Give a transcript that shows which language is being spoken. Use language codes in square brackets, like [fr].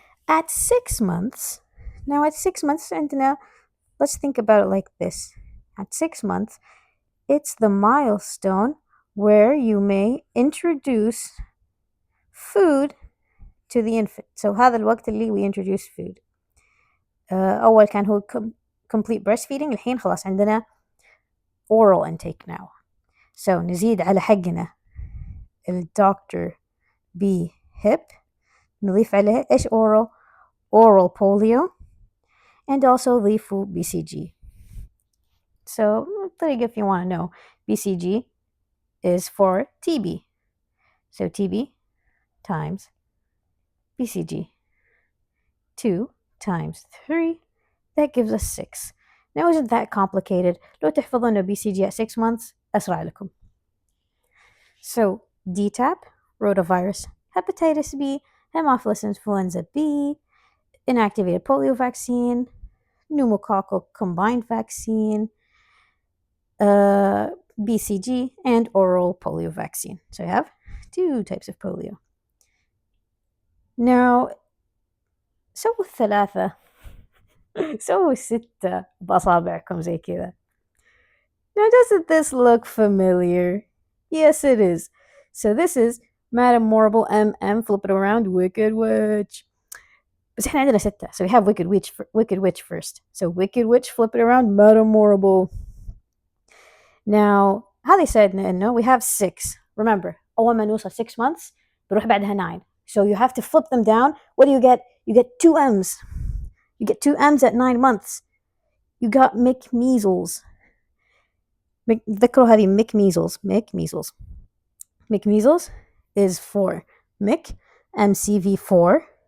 [en] At 6 months, now at 6 months [ar] عندنا, [en] let's think about it like this. At 6 months, it's the milestone where you may introduce food to the infant. So [ar] هذا الوقت اللي [en] we introduce food. [ar] أول كان هو [en] complete breastfeeding، [ar] الحين خلاص عندنا [en] oral intake now. [ar] So نزيد على حقنا الدكتور B hip، نضيف عليه إيش [en] oral polio، and also [ar] ضيفوا BCG. [en] So [ar] طريقة [en] if you want to know, BCG is for TB. So TB times BCG. 2 times 3, that gives us 6. Now isn't that complicated? [ar] لو تحفظون BCG [en] at 6 months [ar] أسرع لكم. [en] So DTaP, rotavirus, hepatitis B, Haemophilus influenza B, inactivated polio vaccine, pneumococcal combined vaccine, BCG, and oral polio vaccine. So you have 2 types of polio. [ar] Now, سووا 3 سووا 6 بأصابعكم زي كذا. [en] Now, doesn't this look familiar? Yes, it is. So this is Madam Morrible MM, flip it around, Wicked Witch. [ar] بس احنا عندنا ستة. [en] So we have Wicked Witch first. So Wicked Witch, flip it around, Madam Morrible. Now, how they said no, we have 6. Remember, أول ما نوصل 6 months بروح بعدها 9. So you have to flip them down. What do you get? You get 2 M's. You get 2 M's at 9 months. You got Mick Measles. [ar] ذكروا هذه [en] Mick Measles. Mick Measles is for Mick, MCV4.